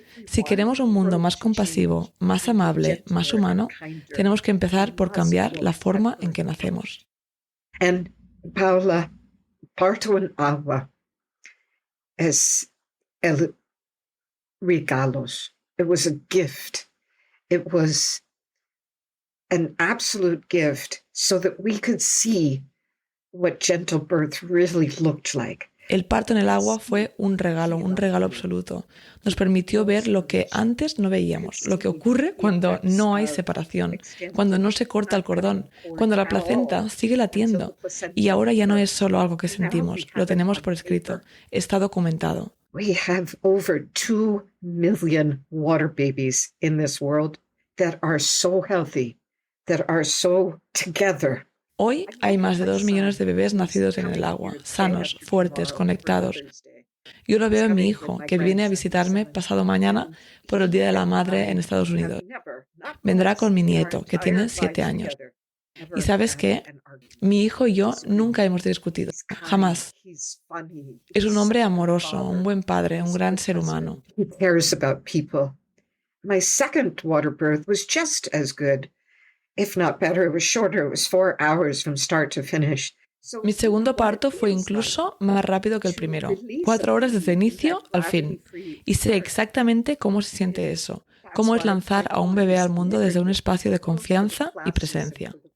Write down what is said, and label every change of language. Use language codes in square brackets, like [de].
[es] Si queremos un mundo más compasivo, más amable, más humano, tenemos que empezar por cambiar la forma en que nacemos. And Paula, parto en agua es el regalos. [en] It was a gift. It was an absolute gift so that we could see what gentle birth really looked like. [es] El parto en el agua fue un regalo absoluto. Nos permitió ver lo que antes no veíamos, lo que ocurre cuando no hay separación, cuando no se corta el cordón, cuando la placenta sigue latiendo. Y ahora ya no es solo algo que sentimos, lo tenemos por escrito, está documentado. [en] We have over 2 million water babies in this world that are so healthy, that are so together. [es] Hoy hay más de 2 millones de bebés nacidos en el agua, sanos, fuertes, conectados. Yo lo veo en mi hijo, que viene a visitarme pasado mañana por el Día de la Madre en Estados Unidos. Vendrá con mi nieto, que tiene 7 años. Y ¿sabes qué? Mi hijo y yo nunca hemos discutido, jamás. Es un hombre amoroso, un buen padre, un gran ser humano. [en] He cares about people. My second water birth was just as good. If not better, it was shorter. It was 4 hours from start to finish. [es] Mi segundo parto fue incluso más rápido que el primero, 4 horas desde inicio al fin. Y sé exactamente cómo se siente eso, cómo es lanzar a un bebé al mundo desde un espacio de confianza y presencia.